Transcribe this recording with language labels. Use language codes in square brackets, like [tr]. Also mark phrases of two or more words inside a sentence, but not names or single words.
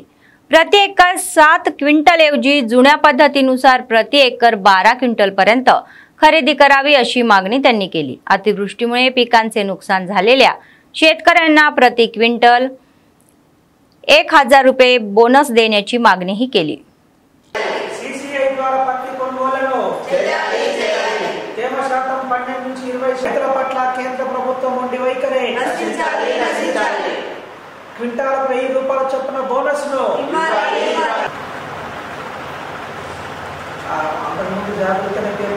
[mr] प्रति एकर 7 क्विंटल ऐवजी जुन्या पद्धतीनुसार प्रति एकर 12 क्विंटल पर्यंत खरेदी करावी अशी मागणी त्यांनी केली. अतिवृष्टीमुळे पिकांचे नुकसान झालेल्या शेतकऱ्यांना प्रति क्विंटल 1000 रुपये बोनस देण्याची मागणीही केली. [te] सीसीआई ద్వారా పత్తి కొనుగోలులో తేమ శాతం 12 నుంచి 20 శాతం పట్ల కేంద్ర ప్రభుత్వం ఉండి వైఖరి నశించాలి. క్వింటాల్ 1000 రూపాయల చొప్పున బోనస్ ను అంతకుముందు జాగ్రత్తగా